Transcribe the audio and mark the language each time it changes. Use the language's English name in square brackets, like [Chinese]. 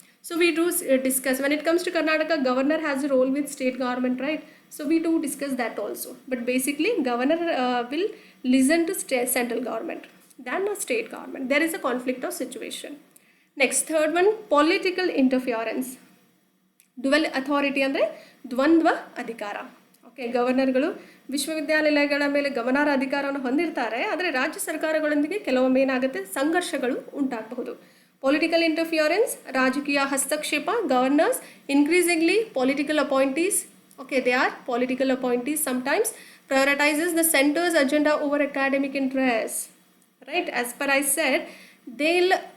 [English] So we do discuss when it comes to Karnataka, governor has a role with state government, right? So we do discuss that also, but basically governor will listen to central government than a state government. There is a conflict of situation. Next, third one, political interference. [Kannada] Dual authority ಅಂದರೆ ದ್ವಂದ್ವ ಅಧಿಕಾರ. Okay, ಗವರ್ನರ್ಗಳು ವಿಶ್ವವಿದ್ಯಾನಿಲಯಗಳ ಮೇಲೆ ಗಮನಾರ್ಹ ಅಧಿಕಾರವನ್ನು ಹೊಂದಿರ್ತಾರೆ, ಆದರೆ ರಾಜ್ಯ ಸರ್ಕಾರಗಳೊಂದಿಗೆ ಕೆಲವೊಮ್ಮೆ ಏನಾಗುತ್ತೆ, ಸಂಘರ್ಷಗಳು ಉಂಟಾಗಬಹುದು. ಪೊಲಿಟಿಕಲ್ ಇಂಟರ್ಫಿಯರೆನ್ಸ್, ರಾಜಕೀಯ ಹಸ್ತಕ್ಷೇಪ. [English] Governors increasingly political appointees, okay, they are political appointees, sometimes prioritizes the center's agenda over academic interests, right? As per I said, they'll